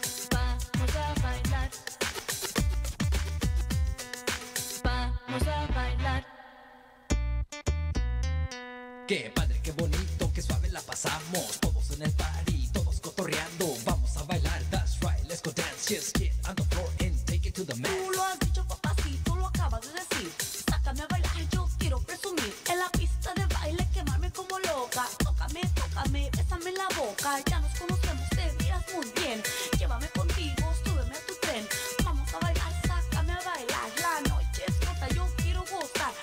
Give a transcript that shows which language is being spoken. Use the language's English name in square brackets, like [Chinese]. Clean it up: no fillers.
[Spanish] Vamos a bailar. Vamos a bailar. Qué padre, qué bonito, qué suave la pasamos. Todos en el party, todos cotorreando. Vamos a bailar, [English] that's right, let's go dance. Just get on the floor and take it to the max. [Spanish] Tú lo has dicho, papacito, lo acabas de decir. Sácame a bailar, yo quiero presumir. En la pista de baile, quemarme como loca. Tócame, tócame, bésame en la boca. Ya nos conocemos, te miras muy bien. Llévame contigo, súbeme a tu tren. Vamos a bailar, sácame a bailar. La noche es corta, yo quiero gozar.